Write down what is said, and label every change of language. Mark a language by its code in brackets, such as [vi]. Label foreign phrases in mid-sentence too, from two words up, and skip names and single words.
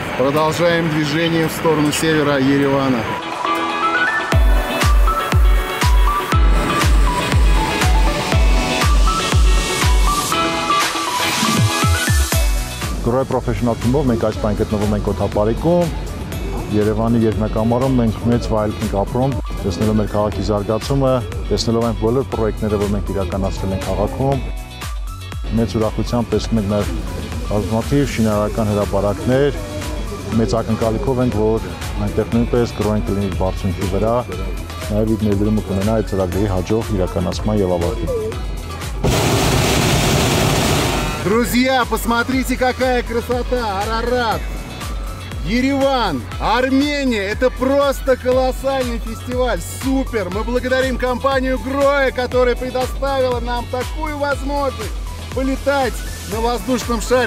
[ru] Продолжаем движение в сторону севера Еревана. [hy] Grohe Professional Team-ով մենք այս բան գտնվում ենք օդապարիկում, Երևանի երկնակամարում մենք մեծ վայելք ենք ապրում, տեսնելով մեր քաղաքի զարգացումը, տեսնելով այն բոլոր պրոյեկտները, որ մենք իրականացրել ենք քաղաքում, մեծ ուրախությամբ տեսնում ենք նաև բազմաթիվ շինարարական հրապարակներ, մեծ ակնկալիքով ենք, որ այնտեղ նույնպես Grohe-ն կլինի բարձունքի վրա, նաև իր ներդրումը կունենա այդ ծրագրերի հաջող իրականացման եւ ավարտին։ [ru] Друзья, посмотрите, какая красота! Арарат! Ереван, Армения, это просто колоссальный фестиваль, супер! Мы благодарим компанию Grohe, которая предоставила нам такую возможность полетать на воздушном шаре.